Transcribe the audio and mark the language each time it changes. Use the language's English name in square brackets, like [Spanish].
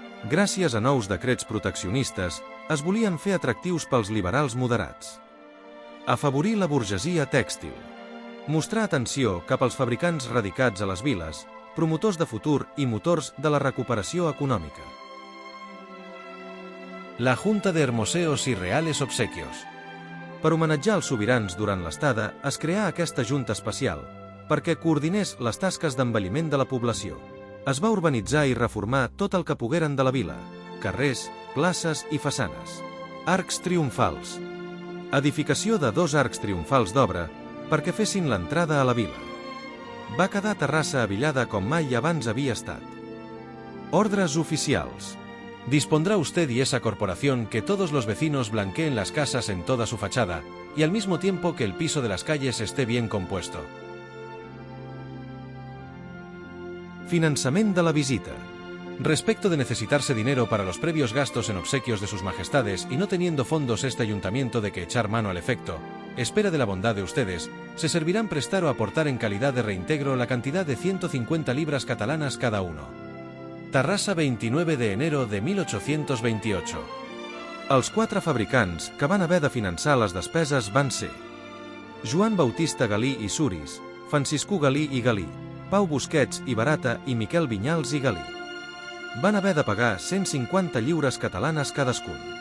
[Catalan] Gràcies a nous decrets proteccionistes, es volien fer atractius pels liberals moderats. Afavorir la burgesia tèxtil. Mostrar atenció cap als fabricants radicats a les viles, promotors de futur i motors de la recuperació econòmica. [Spanish] La Junta de Hermoseos y Reales Obsequios. [Catalan] Per homenatjar els sobirans durant l'estada, es creà aquesta junta especial, perquè coordinés les tasques d'envelliment de la població. Es va urbanitzar i reformar tot el que pogueren de la vila: carrers, places i façanes. Arcs triomfals. Edificació de 2 arcs triomfals d'obra perquè fessin l'entrada a la vila. Va quedar Terrassa avillada com mai abans havia estat. Ordres oficials. [Spanish] Dispondrá usted y esa corporación que todos los vecinos blanqueen las casas en toda su fachada y al mismo tiempo que el piso de las calles esté bien compuesto. [Catalan] Finançament de la visita. [Spanish] Respecto de necesitarse dinero para los previos gastos en obsequios de sus majestades y no teniendo fondos este ayuntamiento de que echar mano al efecto, espera de la bondad de ustedes, se servirán prestar o aportar en calidad de reintegro la cantidad de 150 libras catalanas cada uno. Terrassa, 29 de enero de 1828. [Catalan] Els 4 fabricants que van haver de finançar les despeses van ser Joan Bautista Galí i Suris, Franciscú Galí i Galí, Pau Busquets i Barata i Miquel Vinyals i Galí. Van haver de pagar 150 lliures catalanes cadascun.